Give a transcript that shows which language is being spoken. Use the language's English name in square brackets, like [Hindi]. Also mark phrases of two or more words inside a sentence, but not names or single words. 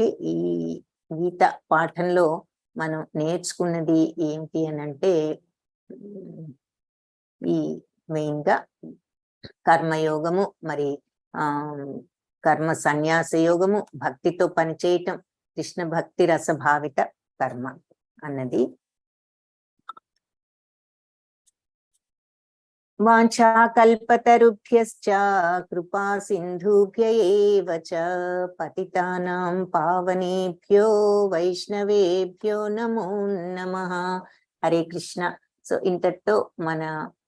[Telugu] ఈ గీత పాఠంలో మనం నేర్చుకున్నది ఏంటి అని అంటే, ఈ మెయిన్ గా కర్మయోగము, మరి కర్మ సన్యాస యోగము, భక్తితో పనిచేయటం, కృష్ణ భక్తి రసభావిత కర్మ అన్నది. [Sanskrit] వాంఛాకల్పతరుభ్యశ్చ కృపా సింధుభ్య ఏవ చ పతితానాం పావనేభ్యో వైష్ణవేభ్యో నమో నమః. [Telugu] హరే కృష్ణ. సో ఇంతటితో మన